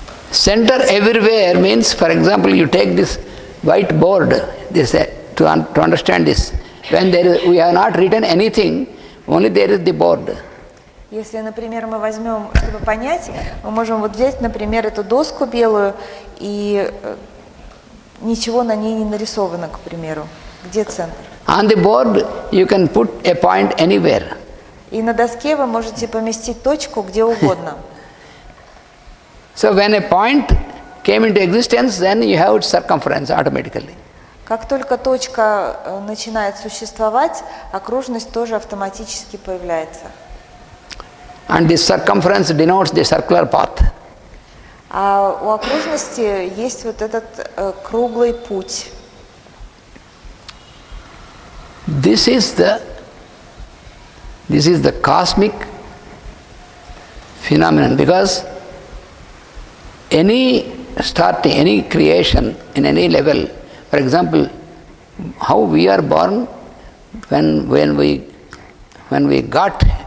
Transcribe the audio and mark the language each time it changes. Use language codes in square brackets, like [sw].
[en] Center everywhere means, for example, you take this white board, to understand this. When we have not written anything, only there is the board. [ru] Если, например, мы возьмем, чтобы понять, мы можем вот взять, например, эту доску белую, и ничего на ней не нарисовано, к примеру. Где центр? [en] On the board, you can put a point anywhere. [ru] И на доске вы можете поместить точку где угодно. [en] So when a point came into existence, then you have its circumference automatically. [ru] Как только точка начинает существовать, окружность тоже автоматически появляется. [en] And this circumference denotes the circular path. [ru] А у окружности есть вот этот круглый путь. [en] This is the cosmic phenomenon, because any creation in any level, for example, how we are born, when we got,